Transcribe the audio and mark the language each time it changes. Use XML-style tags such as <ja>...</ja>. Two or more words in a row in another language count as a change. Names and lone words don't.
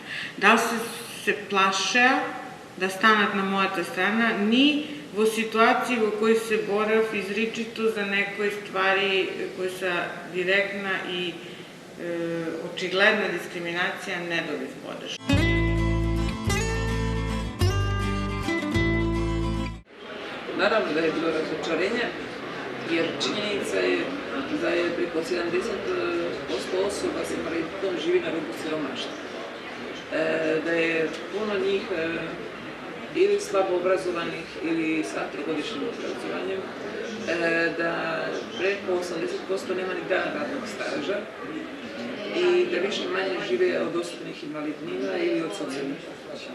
<mk>Дали се плашеа да станат на мојата страна, ни во ситуации во кои се борев изричито за некои ствари кои се директна и очигледна дискриминација, не добив поддршка.</mk> <hr>Naravno da je bilo razočarenja, jer činjenica je da je preko 70% osoba s invaliditetom živi na rubu siromaštva. da je puno njih ili slabo obrazovanih ili sa trogodišnjim obrazovanjem, da preko 80% nema ni dana radnog staža i da više manje žive od osobnih invalidnina ili od socijalnih pomoći.</hr>